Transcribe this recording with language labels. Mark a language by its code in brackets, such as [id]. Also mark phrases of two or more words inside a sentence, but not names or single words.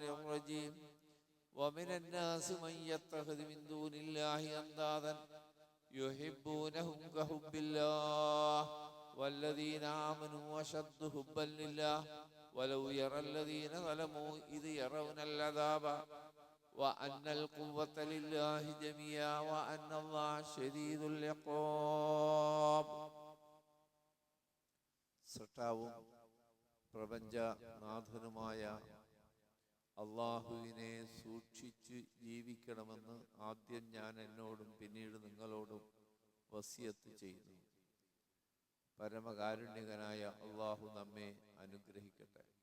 [ar] الرجيم ومن الناس من يتخذ من دون الله أندادا يحبونهم كحب الله والذين آمنوا أشد حبا لله ولو يرى الذين ظلموا إذ يرون العذاب وأن القوة لله جميعا وأن الله شديد العقاب. [ml] സൃഷ്ടാവും പ്രപഞ്ചനാഥനുമായ അള്ളാഹുവിനെ സൂക്ഷിച്ച് ജീവിക്കണമെന്ന് ആദ്യം ഞാൻ എന്നോടും പിന്നീട് നിങ്ങളോടും വസിയത്ത് ചെയ്യുന്നു. പരമകാരുണ്യകനായ അള്ളാഹു നമ്മെ അനുഗ്രഹിക്കട്ടെ.